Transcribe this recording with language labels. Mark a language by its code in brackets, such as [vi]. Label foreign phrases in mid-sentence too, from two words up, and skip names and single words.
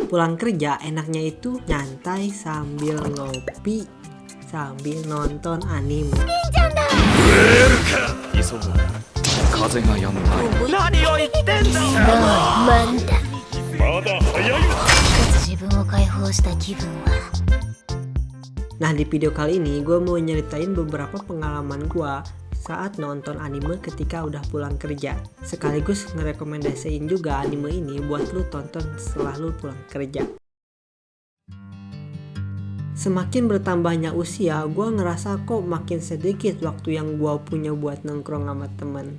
[id] Pulang kerja enaknya itu nyantai sambil ngopi, sambil nonton anime. [ja] 急ぐ風が止む前何を言ってんだなんだまだ早いわ一つ自分を解放した気分は [id] Nah, di video kali ini gue mau nyeritain beberapa pengalaman gue saat nonton anime ketika udah pulang kerja. Sekaligus ngerekomendasiin juga anime ini buat lu tonton setelah lu pulang kerja. Semakin bertambahnya usia, gue ngerasa kok makin sedikit waktu yang gue punya buat nongkrong sama temen.